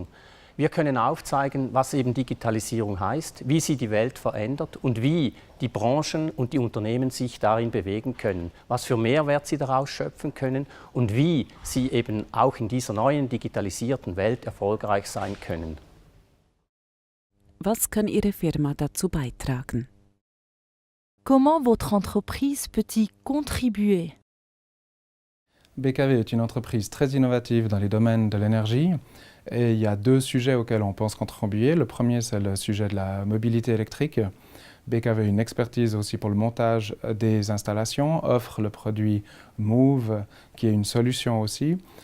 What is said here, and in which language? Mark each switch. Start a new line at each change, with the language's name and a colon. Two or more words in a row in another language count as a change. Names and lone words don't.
German: Wir können aufzeigen, was eben Digitalisierung heißt, wie sie die Welt verändert und wie die Branchen und die Unternehmen sich darin bewegen können, was für Mehrwert sie daraus schöpfen können und wie sie eben auch in dieser neuen digitalisierten Welt erfolgreich sein können. Was kann Ihre Firma dazu beitragen?
French: Comment votre entreprise peut-y contribuer? BKV est une entreprise très innovative dans les domaines de l'énergie et il y a deux sujets auxquels on pense contribuer. Le premier, c'est le sujet de la mobilité électrique. BKV a une expertise aussi pour le montage des installations, offre le produit Move qui est une solution aussi.